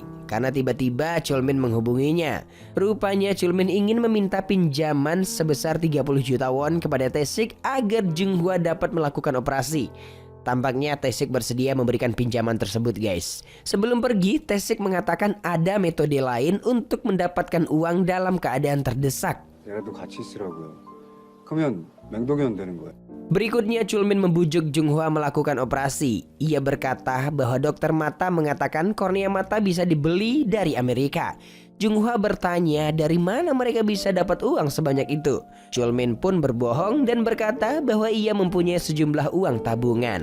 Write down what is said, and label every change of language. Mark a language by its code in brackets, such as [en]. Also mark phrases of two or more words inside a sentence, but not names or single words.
[id] Karena tiba-tiba Chulmin menghubunginya. Rupanya Chulmin ingin meminta pinjaman sebesar 30 juta won kepada Tae-sik agar Junghwa dapat melakukan operasi. Tampaknya Tae-sik bersedia memberikan pinjaman tersebut guys. Sebelum pergi, Tae-sik mengatakan ada metode lain untuk mendapatkan uang dalam keadaan terdesak. [ko] 얘라도 같이 있으라고요. 그러면 맹독이면 되는 거예요. [id] Berikutnya Chulmin membujuk Junghwa melakukan operasi. Ia berkata bahwa dokter mata mengatakan kornea mata bisa dibeli dari Amerika. Junghwa bertanya dari mana mereka bisa dapat uang sebanyak itu. Chulmin pun berbohong dan berkata bahwa ia mempunyai sejumlah uang tabungan.